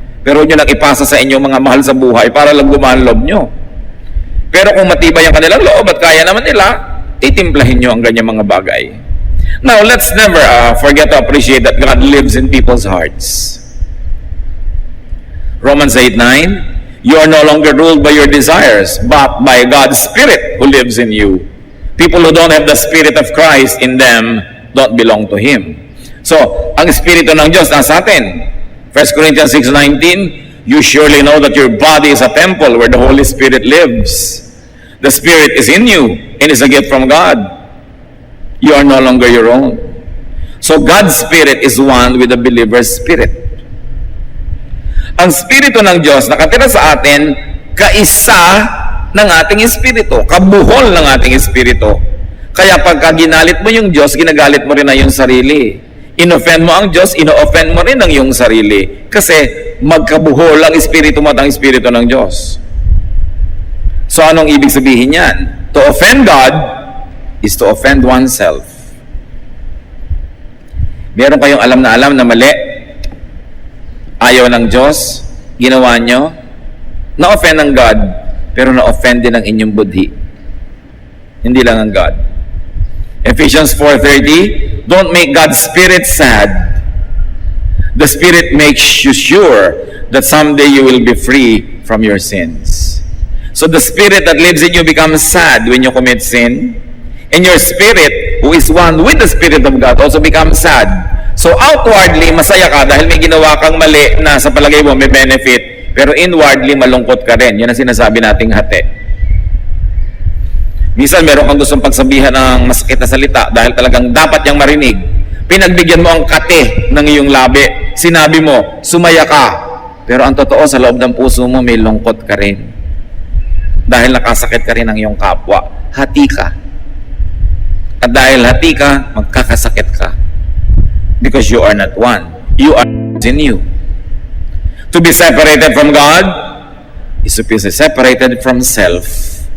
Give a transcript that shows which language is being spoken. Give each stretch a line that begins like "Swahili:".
Filipino: Pero nyo lang ipasa sa inyo mga mahal sa buhay para lang gumaan loob nyo. Pero kung matibay ang kanilang loob at kaya naman nila, titimplahin nyo ang ganyang mga bagay.
English: Now, let's never forget to appreciate that God lives in people's hearts. Romans 8:9, you are no longer ruled by your desires, but by God's Spirit who lives in you. People who don't have the Spirit of Christ in them don't belong to Him.
Filipino: So, ang Espiritu ng Diyos nasa atin.
English: 1 Corinthians 6:19, you surely know that your body is a temple where the Holy Spirit lives. The Spirit is in you and is a gift from God. You are no longer your own. So, God's Spirit is one with the believer's spirit.
Filipino: Ang Espiritu ng Diyos nakatira sa atin, kaisa ng ating Espiritu, kabuhol ng ating Espiritu. Kaya pagka ginalit mo yung Diyos, ginagalit mo rin na yung sarili. In-offend mo ang Diyos, ino-offend mo rin ang iyong sarili. Kasi magkabuhol ang Espiritu mo at ang Espiritu ng Diyos. So anong ibig sabihin yan?
English: To offend God is to offend oneself.
Filipino: Meron kayong alam na mali, ayaw ng Diyos, ginawa nyo, na-offend ng God, pero na-offend din ang inyong budhi. Hindi lang ang God.
English: Ephesians 4:30, don't make God's Spirit sad. The Spirit makes you sure that someday you will be free from your sins. So the Spirit that lives in you becomes sad when you commit sin. And your spirit, who is one with the Spirit of God, also becomes sad.
Filipino: So outwardly, masaya ka dahil may ginawa kang mali na sa palagay mo may benefit. Pero inwardly, malungkot ka rin. Yan ang sinasabi nating hati. Minsan, meron kang gustong pagsabihan ng masakit na salita dahil talagang dapat niyang marinig. Pinagbigyan mo ang kate ng iyong labi. Sinabi mo, sumaya ka. Pero ang totoo, sa loob ng puso mo, may lungkot ka rin. Dahil nakasakit ka rin ng iyong kapwa. Hati ka. At dahil hati ka, magkakasakit ka.
English: Because you are not one. You are in you. To be separated from God is to be separated from self.